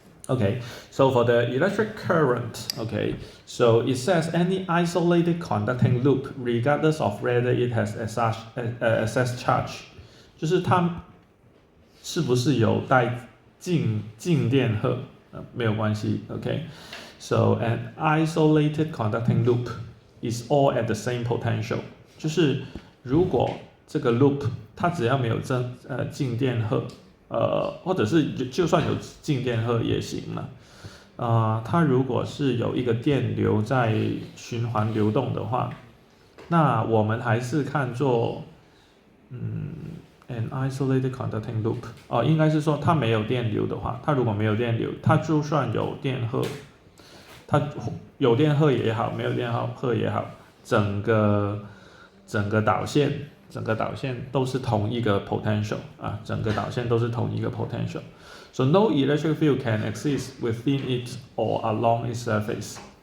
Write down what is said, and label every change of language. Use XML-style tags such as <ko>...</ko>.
<en>Okay, so for the electric current, okay, so it says any isolated conducting loop, regardless of whether it has excess charge，</en> <zh>就是它是不是有带静电荷，没有关系</zh> <en>，OK。 So an isolated conducting loop is all at the same potential，</en> <zh>就是如果这个 loop 它只要没有静电荷。或者是就算有静电荷也行了，它如果是有一个电流在循环流动的话，那我们还是看作</zh> <en>an isolated conducting loop，</en> <zh>应该是说它没有电流的话，它如果没有电流，它就算有电荷，它有电荷也好，没有电荷也好，整个导线都是同一个 potential 啊，整个导线都是同一个 potential。</zh> <en>So no electric field can exist within it or along its surface。</en>